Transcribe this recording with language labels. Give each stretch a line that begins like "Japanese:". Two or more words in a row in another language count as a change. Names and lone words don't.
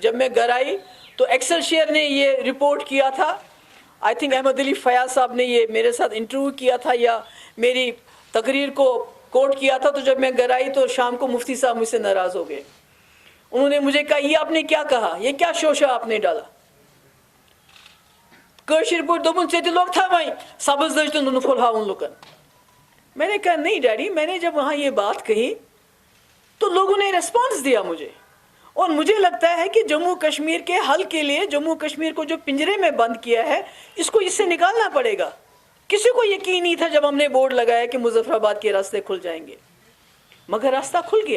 Urdu: جب میں گھر آئی تو ایکسلشیئر نے یہ رپورٹ کیا تھا،
English: I think
Urdu: احمد علی فیاض صاحب نے یہ میرے ساتھ انٹرویو کیا تھا یا میری تقریر کو کوٹ کیا تھا۔ تو جب میں گھر آئی تو شام کو مفتی صاحب مجھ سے ناراض ہو گئے، انہوں نے مجھے کہا یہ آپ نے کیا کہا، یہ کیا شوشہ آپ نے ڈالا،
Kashmiri: کٲشِر پٲٹھۍ دوٚپُن ژےٚ تہِ لوٚگ تھا وۄنۍ سبز دٔج تہٕ نُنہٕ پھوٚل ہاوُن لُکن۔
Urdu: میں نے کہا نہیں ڈیڈی، میں نے جب وہاں یہ بات کہی تو لوگوں نے ریسپانس دیا مجھے، اور مجھے لگتا ہے کہ جموں کشمیر کے حل کے لیے، جموں کشمیر کو جو پنجرے میں بند کیا ہے، اس کو اس سے نکالنا پڑے گا۔ کسی کو یقین نہیں تھا جب ہم نے بورڈ لگایا کہ مظفر آباد کے راستے کھل جائیں گے، مگر راستہ کھل گیا۔